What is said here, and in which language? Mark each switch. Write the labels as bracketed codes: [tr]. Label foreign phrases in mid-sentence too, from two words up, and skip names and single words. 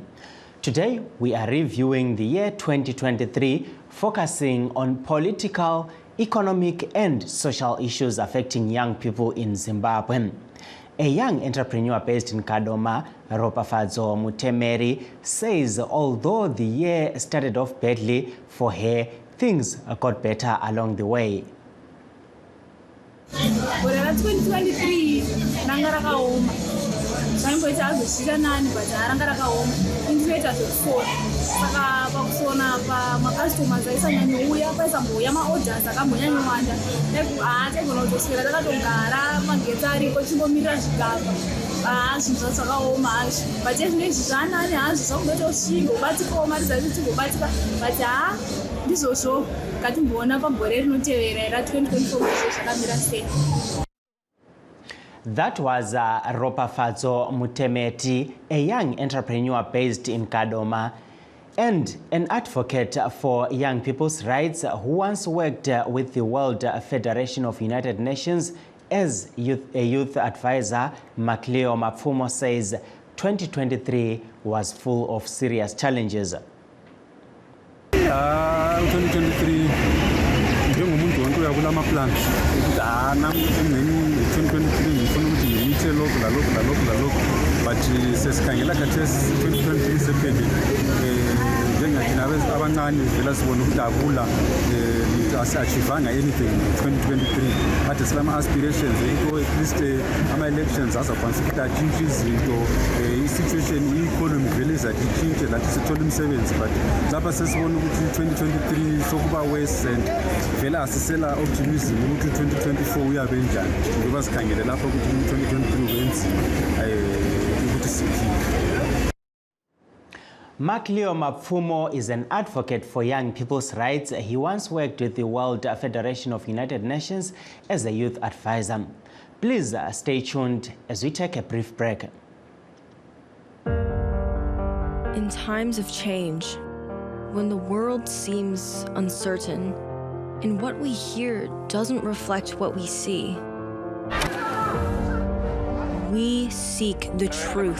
[en] Today, we are reviewing the year 2023, focusing on political, economic and social issues affecting young people in Zimbabwe. A young entrepreneur based in Kadoma, Ropafadzo Mutemeri, says although the year started off badly for her, things got better along the way. [sn] 2023 ranga rakaoma zvaimboita azosvika nani but ranga rakaoma intoita zvekufona saka pakusona apa macustomers aisanyanyouya paisambouya maorders akambonyanyowanda taigona kutoswera takatogara magetsi ariko chimbomirira zvigaba zvinhu zvakaoma hazvo but ezvino izvi zvanani hazvo zvakunotosvinga ubatikawo mari dzaiti tigobatika but ndizvozvo ngatimboona pagore rinotevera ra 2024 zvakamira sei. [en] That was Ropafadzo Mutemeti, a young entrepreneur based in Kadoma and an advocate for young people's rights who once worked with the World Federation of United Nations as a youth advisor. Macleo Mapfumo says 2023 was full of serious challenges. [nd] 2023 njengomuntu wonke uyakula ama-plans ukuthi nami 2023 ngifuna ukuthi ngimithe lokhu lalokhu but sesikhangela khathesi 2023 sephelile njengathina abancane vela sibona ukuthi akula asi-achievanga anything 2023 kade silama-aspirations into at least ama-elections azakwanisa ukuthi atshintshe izinto i-situation i-economy vele izathi itshintshe lathi sithole imisebenzi but lapha sesibona ukuthi 2023 sokuba [en] worse and [nd] vele asisela optimism ukuthi 2024 uyabe njani ngoba sikhangele lapha ukuthi 2023 ubenzima ukuthi siphile. [en] Macleo Mapfumo is an advocate for young people's rights. He once worked with the World Federation of United Nations as a youth advisor. Please stay tuned as we take a brief break. In times of change, when the world seems uncertain and what we hear doesn't reflect what we see, we seek the truth.